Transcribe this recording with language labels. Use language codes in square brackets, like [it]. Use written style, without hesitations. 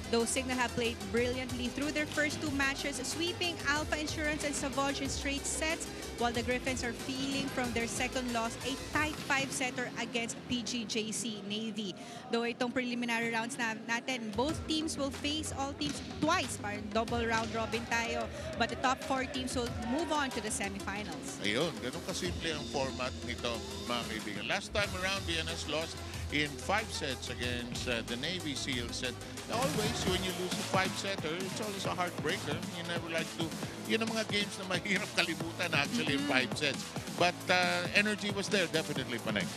[en] Though Signal have played brilliantly through their first 2 matches, sweeping Alpha Insurance and Savage in straight sets, while the Griffins are feeling from their second loss, a tight 5-setter against PGJC Navy. Though [tl] itong preliminary rounds natin, [en] both teams will face all teams twice, [tl] parang double round robin tayo, [en] but the top 4 teams will move on to the semifinals. [tl] Ayun, ganun kasimple ang format nito, mga kaibigan. [en] Last time around, BNS lost in 5 sets against the Navy SEALs. And always, when you lose a 5-setter, it's always a heartbreaker. You never like to, [tl] yun ang mga games na mahirap kalimutan [en] actually in 5 sets. But energy was there, definitely, Panay.